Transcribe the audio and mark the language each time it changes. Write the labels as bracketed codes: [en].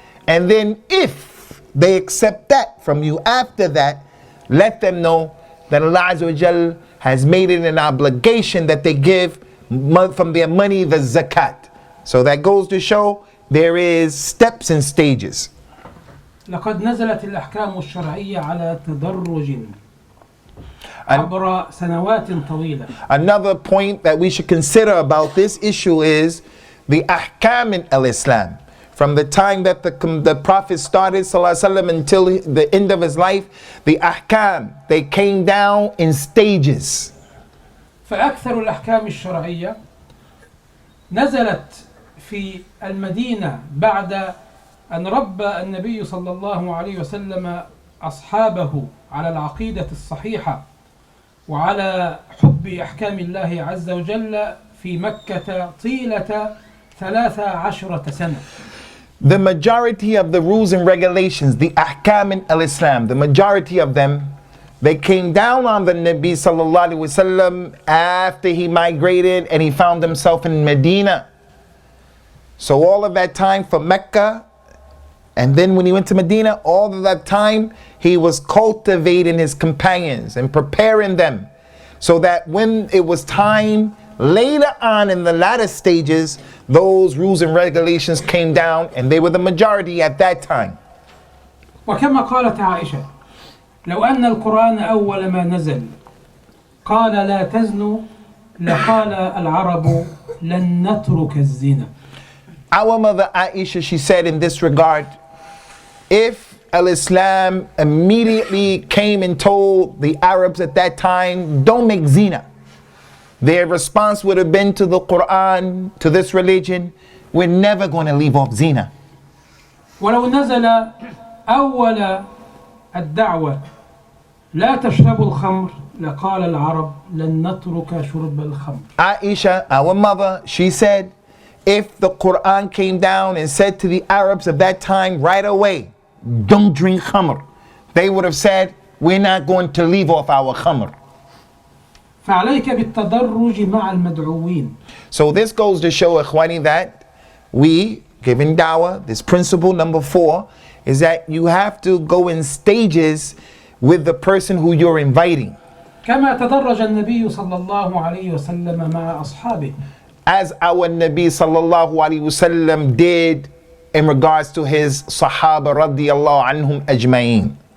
[en] And then if they accept that from you after that, let them know that Allah [ar] Azza wa Jal [en] has made it an obligation that they give from their money the zakat. So that goes to show there is steps and stages. [ar] لقد نزلت الأحكام الشرعية على تدرج عبر سنوات طويلة. [en] Another point that we should consider about this issue is the ahkam in al-Islam. From the time that the Prophet started ﷺ until the end of his life, the ahkam, they came down in stages. [ar] فأكثر الأحكام الشرعية نزلت في المدينة بعد أن ربى النبي صلى الله عليه وسلم أصحابه على العقيدة الصحيحة وعلى حب أحكام الله عز وجل في مكة طيلة 13 سنة. [en] The majority of the rules and regulations, the ahkam in al-Islam, the majority of them, they came down on the Nabi [ar] sallallahu alaihi wasallam [en] after he migrated and he found himself in Medina. So all of that time for Mecca, and then when he went to Medina, all of that time he was cultivating his companions and preparing them so that when it was time later on in the latter stages, those rules and regulations came down and they were the majority at that time. [ar] وكما قالت عائشة لو أن القرآن أول ما نزل قال لا تزنوا لقال العرب لن نترك الزنا. [en] Our mother Aisha, she said in this regard, if al-Islam immediately came and told the Arabs at that time, don't make zina, their response would have been to the Qur'an, to this religion, we're never going to leave off zina. [ar] ولو نزل أول الدعوة لا تشربوا الخمر لقال العرب لن نترك شرب الخمر. [en] Aisha, our mother, she said, if the Qur'an came down and said to the Arabs of that time right away, don't drink khamr, they would have said, we're not going to leave off our khamr. [ar] فعليك بالتدرج مع المدعوين. [en] So this goes to show, ikhwani, that we, giving dawah, this principle number 4, is that you have to go in stages with the person who you're inviting. [ar] كما تدرج النبي صلى الله عليه وسلم مع أصحابه. [en] As our Nabi [ar] sallallahu alaihi wasallam [en] did in regards to his Sahaba [ar] radiyallahu anhum ajma'in.